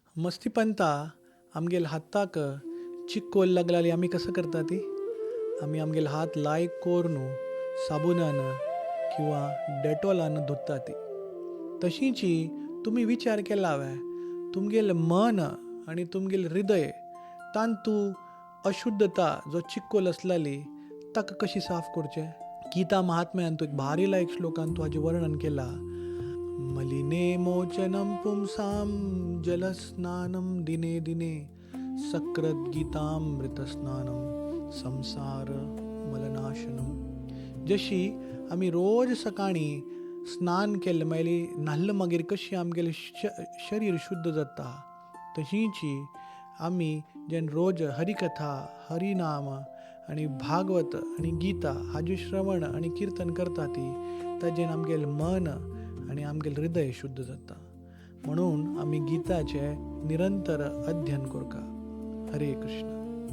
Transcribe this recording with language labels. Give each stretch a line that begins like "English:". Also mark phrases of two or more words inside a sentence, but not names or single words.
Konkani: मस्तीपंता आमगेल हाताक चिक्कोल लागलाली आमी कसं करता ती आमी आमगेल हात लायक कोरनू साबुनान किंवा डेटॉलान धुता ती तशींची तुम्ही विचार केला हांवें तुमगेल मन आणि तुमगेल हृदय तांतू अशुद्धता जो चिक्कोल असलाली ताका कशी साफ करचें गीता महात्म्यान तू एक भारी लायक श्लोकान तू हाजें वर्णन केला
Sanskrit: मलिने मोचनम पुंसाम जलस्नानम दिने दिने सकृत गीतामृतस्नानम संसार मलनाशनम
Konkani: जशी आमी रोज सकाळी स्नान केल्ले मागीर न्हाल्ल मागीर कशी आमगेलें शरीर शुद्ध जाता तशींची आमी जेन रोज हरिकथा हरिनाम आनी भागवत आनी गीता हाजें श्रवण आनी कीर्तन करता ती ताजें आमगेलें मन आनी आमगेलें हृदय शुद्ध जाता म्हणून आमी गीताचें निरंतर अध्ययन करता हरे कृष्ण.